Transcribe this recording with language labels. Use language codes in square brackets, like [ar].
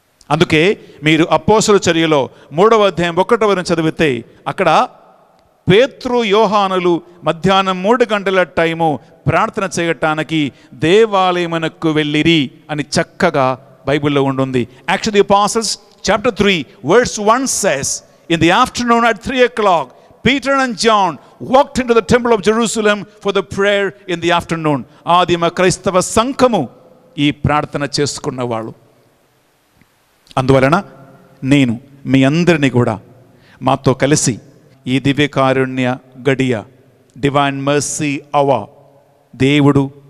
[te] అందుకే మీరు అపోస్తలుల చర్యలో 3వ అధ్యాయం 1వ చదివితే అక్కడ పేతురు యోహానులు మధ్యాహ్నం 3 గంటల టైము ప్రార్థన చేయటానికి దేవాలయమునకు వెళ్ళిరి అని చక్కగా బైబిల్లో ఉంటుంది. [en] Actually apostles chapter 3 verse 1 says, in the afternoon at 3 o'clock Peter and John walked into the temple of Jerusalem for the prayer in the afternoon. [te] ఆదిమ క్రైస్తవ సంఘము ఈ ప్రార్థన చేసుకున్న వాళ్ళు. అందువలన నేను మీ అందరినీ కూడా మాతో కలిసి ఈ దివ్యకారుణ్య గడియ, [en] divine mercy hour, [te] దేవుడు